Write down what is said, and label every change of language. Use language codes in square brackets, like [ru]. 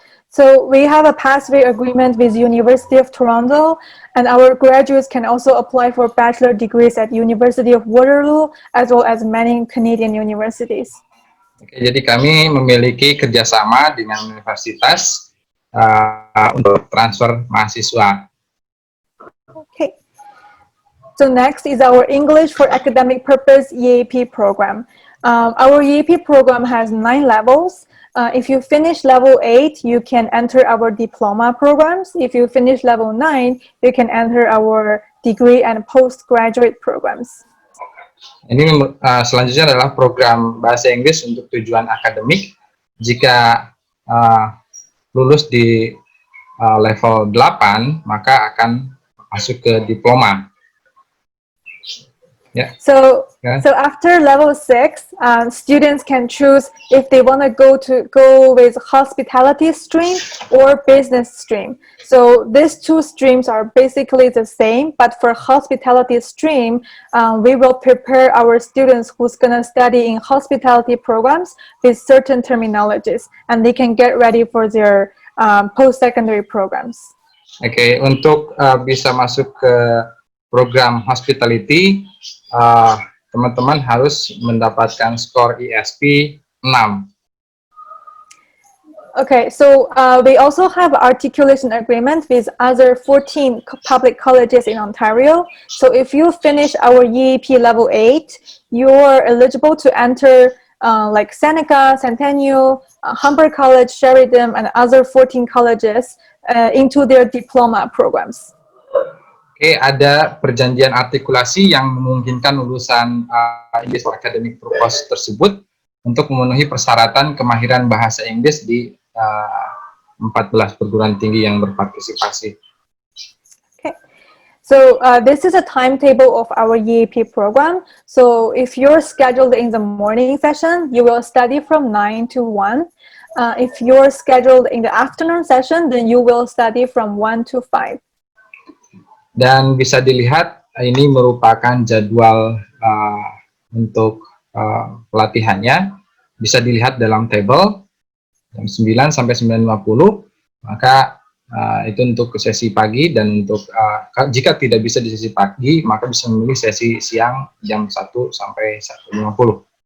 [en] So we have a pathway agreement with University of Toronto, and our graduates can also apply for bachelor degrees at University of Waterloo, as well as many Canadian universities. [id] Oke, jadi kami memiliki kerjasama dengan universitas untuk transfer mahasiswa. [en] Okay. So next is our English for Academic Purpose EAP program. Our EAP program has 9 levels. If you finish level 8, you can enter our diploma programs. If you finish level 9, you can enter our degree and postgraduate programs. [id] Ini selanjutnya adalah program bahasa Inggris untuk tujuan akademik. Jika lulus di level 8, maka akan masuk ke diploma. [en] Yeah. So after level 6, students can choose if they want to go with hospitality stream or business stream. So these 2 streams are basically the same, but for hospitality stream, we will prepare our students who's going to study in hospitality programs with certain terminologies, and they can get ready for their post-secondary programs. [id] Oke, untuk bisa masuk ke program hospitality, teman-teman harus mendapatkan skor ISP 6. [en] Okay, so we also have articulation agreement with other 14 public colleges in Ontario. So if you finish our EAP level 8, you're eligible to enter like Seneca, Centennial, Humber College, Sheridan, and other 14 colleges into their diploma programs. [id] Oke, ada perjanjian artikulasi yang memungkinkan lulusan English for Academic Purpose tersebut untuk memenuhi persyaratan kemahiran bahasa Inggris di 14 perguruan tinggi yang berpartisipasi. [en] Okay, so this is a timetable of our EAP program. So if you're scheduled in the morning session, you will study from 9 to 1. If you're scheduled in the afternoon session, then you will study from 1 to 5. [id] Dan bisa dilihat ini merupakan jadwal untuk pelatihannya. Bisa dilihat dalam tabel jam 9 sampai 9.50. Maka itu untuk sesi pagi, dan untuk jika tidak bisa di sesi pagi, maka bisa memilih sesi siang jam 1 sampai 1.50.